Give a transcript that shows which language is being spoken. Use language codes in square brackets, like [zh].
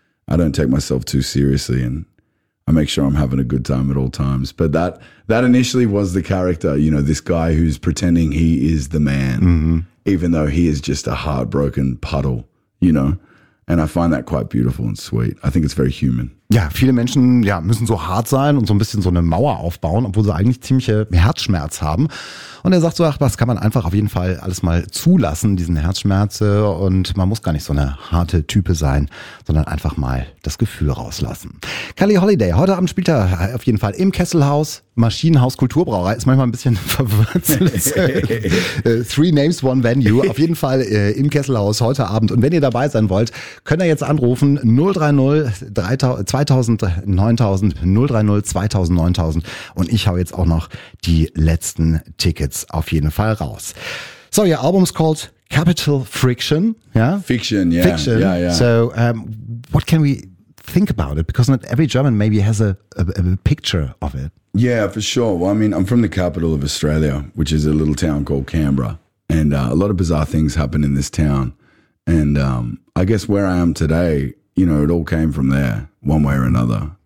[en] I don't take myself too seriously and I make sure I'm having a good time at all times. But that initially was the character, you know, this guy who's pretending he is the man, even though he is just a heartbroken puddle, you know. And I find that quite beautiful and sweet. I think it's very human. [de] Ja, viele Menschen müssen so hart sein und so ein bisschen so eine Mauer aufbauen, obwohl sie eigentlich ziemliche Herzschmerz haben. Und er sagt so, ach, das kann man einfach auf jeden Fall alles mal zulassen, diesen Herzschmerz. Und man muss gar nicht so eine harte Type sein, sondern einfach mal das Gefühl rauslassen. Kelly Holiday, heute Abend spielt er auf jeden Fall im Kesselhaus, Maschinenhaus, Kulturbrauerei. Ist manchmal ein bisschen verwurzelt. [en] Three names, one venue. [de] Auf jeden Fall im Kesselhaus heute Abend. Und wenn ihr dabei sein wollt, könnt ihr jetzt anrufen 030 2000 9000 030 2000 9000, und ich hau jetzt auch noch die letzten Tickets auf jeden Fall raus. [en] So, your album is called Capital Friction. Fiction. So what can we think about it, because not every German maybe has a picture of it. Well, I mean, I'm from the capital of Australia, which is a little town called Canberra, and a lot of bizarre things happen in this town, and I guess where I am today, you know, it all came from there one way or another.